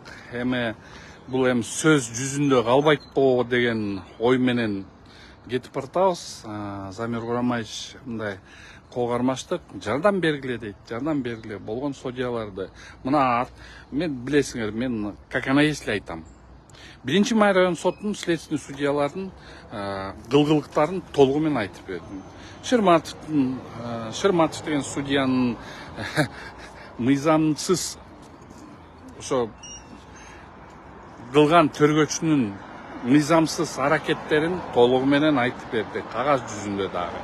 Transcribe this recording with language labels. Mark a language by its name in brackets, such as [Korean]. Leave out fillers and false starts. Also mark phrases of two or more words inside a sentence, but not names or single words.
[Kyrgyz] Эми бул сөз жүзүндө калбайт го деген ой менен кетип бартабыз. Замир Курамаевич мындай кол кармаштык, жардам бергиле дейт, жардам бергиле болгон судьяларды. Мына мен билесиңер, мен [Russian] как она есть [Kyrgyz] айтам. 1-Май район сотунун следственный судьялардын кылгылыктарын толугу менен айтып бердим. Шырматов деген судьянын мыйзамсыз ошо кылган төргөчүнүн мыйзамсыз аракеттерин толугу менен айтып берди, кагаз жүзүндө дагы.